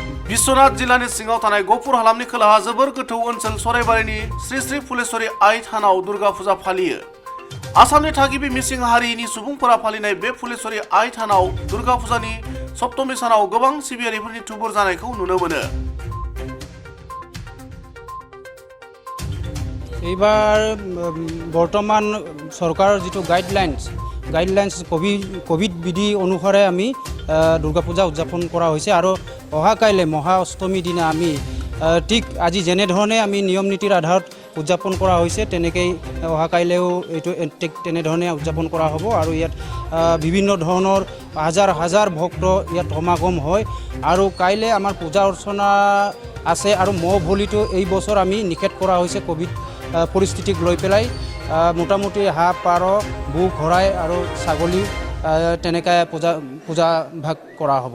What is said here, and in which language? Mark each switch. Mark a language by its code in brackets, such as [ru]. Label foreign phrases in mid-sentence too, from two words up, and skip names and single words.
[brx] बिश्वनाथ जिल्लानि सिङाव थानाय गहपुर हालामनि खोलाहा जोबोर गोथौ ओनसोल सराइबारिनि श्री श्री फुलेश्वरी आइ थानाव दुर्गा फुजा फालियो। आसामनि थागिबि मिसिं हारिनि सुबुंफोरा फालिनाय बे फुलेश्वरी आइ थानाव दुर्गा फुजानि सप्तमी सानाव गोबां सिबियारिफोरनि थुबुर जानायखौ नुनो मोनो। [as] এইবাৰ বৰ্তমান চৰকাৰৰ যিটো [en] guidelines covid [as] বিধি অনুসাৰে আমি দুৰ্গা পূজা উদযাপন কৰা হৈছে আৰু অহা কাইলৈ মহা অষ্টমীৰ দিনা আমি ঠিক আজি যেনেধৰণে আমি নিয়ম নীতিৰ আধাৰত উদযাপন কৰা হৈছে তেনেকৈ অহা কাইলৈও এইটো তেনেধৰণে উদযাপন কৰা হ'ব আৰু ইয়াত বিভিন্ন ধৰণৰ হাজাৰ ভক্ত ইয়াত সমাগম হয় আৰু কাইলৈ আমাৰ পূজা অৰ্চনা আছে আৰু মহ বলিটো এই বছৰ আমি নিষেধ কৰা হৈছে কোভিড পৰিস্থিতিক লৈ পেলাই মোটামুটি হাঁহ পাৰ বুক ঘৰাই আৰু ছাগলী তেনেকৈ পূজা ভাগ কৰা হ'ব।